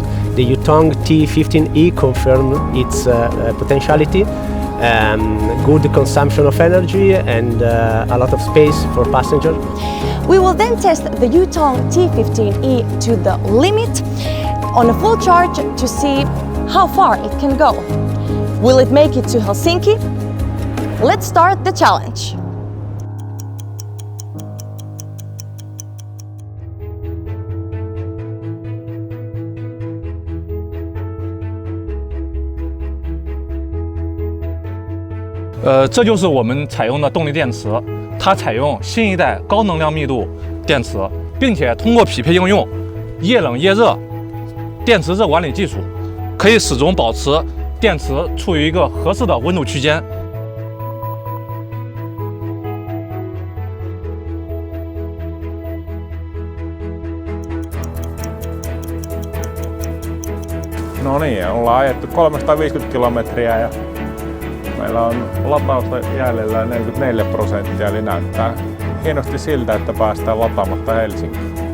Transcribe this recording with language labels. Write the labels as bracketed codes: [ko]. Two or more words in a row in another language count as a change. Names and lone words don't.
[en] The Yutong T15E confirmed its potentiality, good consumption of energy and a lot of space for passengers. We will then test the Yutong T15E to the limit on a full charge to see how far it can go. Will it make it to Helsinki? Let's start the challenge. [zh] 这就是我们采用的动力电池，它采用新一代高能量密度电池，并且通过匹配应用液冷液热电池热管理技术，可以始终保持电池处于一个合适的温度区间。 [fi] No niin, ollaan ajettu 350 kilometriä ja meillä on latausta jäljellä 44%, eli näyttää hienosti siltä, että päästään lataamatta Helsinkiin.